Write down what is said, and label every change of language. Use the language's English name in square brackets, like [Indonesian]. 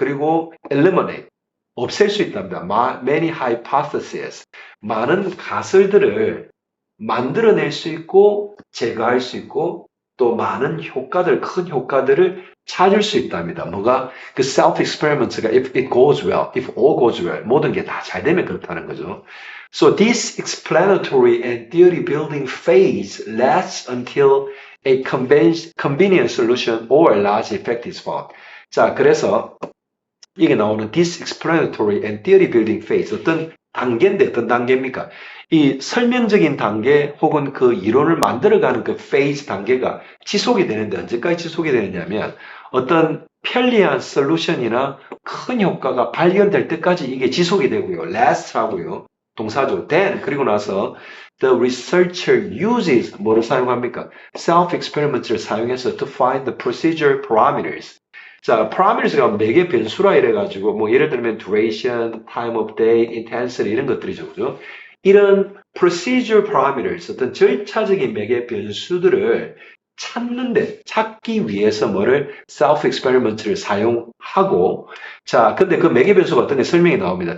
[Korean] 그리고 eliminate, 없앨 수 있답니다. [English] Many hypotheses, [Korean] 많은 가설들을 만들어낼 수 있고 제거할 수 있고 또 많은 효과들, 큰 효과들을 찾을 수 있답니다. 뭐가? 그 self-experiments가 [English] if it goes well, if all goes well, [Korean] 모든 게 다 잘 되면 그렇다는 거죠. [English] So this explanatory and theory building phase lasts until a convenient solution or large effect is found. [Korean] 자, 그래서 이게 나오는 [English] this explanatory and theory building phase [Korean] 어떤 단계인데 어떤 단계입니까? 이 설명적인 단계 혹은 그 이론을 만들어가는 그 phase 단계가 지속이 되는데 언제까지 지속이 되느냐면 어떤 편리한 솔루션이나 큰 효과가 발견될 때까지 이게 지속이 되고요. last 하고요. 동사죠. [English] then [Korean] 그리고 나서 [English] the researcher uses [Korean] 뭐를 사용합니까? self-experiments를 사용해서 [English] to find the procedure parameters. [Korean] 자, parameters가 매개 변수라 이래가지고 뭐 예를 들면 duration, time of day, intensity 이런 것들이죠, 그죠? 이런 procedure parameters, 어떤 절차적인 매개 변수들을 찾기 위해서 뭐를 self-experiment를 사용하고 자, 근데 그 매개 변수가 어떤 게 설명이 나옵니다.